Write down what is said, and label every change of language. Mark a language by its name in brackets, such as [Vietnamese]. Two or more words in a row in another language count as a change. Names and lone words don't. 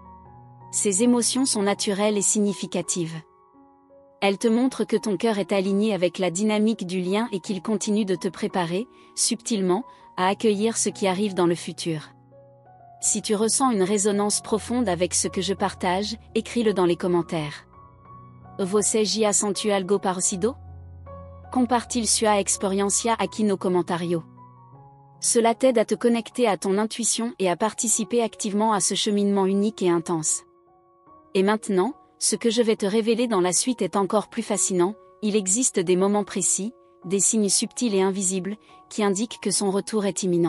[French] Ces émotions sont naturelles et significatives. Elles te montrent que ton cœur est aligné avec la dynamique du lien et qu'il continue de te préparer, subtilement, à accueillir ce qui arrive dans le futur. Si tu ressens une résonance profonde avec ce que je partage, écris-le dans les commentaires. [Portuguese] Você já sentiu algo parecido? Compartilhe sua experiência aqui no commentario. [French] Cela t'aide à te connecter à ton intuition et à participer activement à ce cheminement unique et intense. Et maintenant, ce que je vais te révéler dans la suite est encore plus fascinant, il existe des moments précis, des signes subtils et invisibles, qui indiquent que son retour est imminent.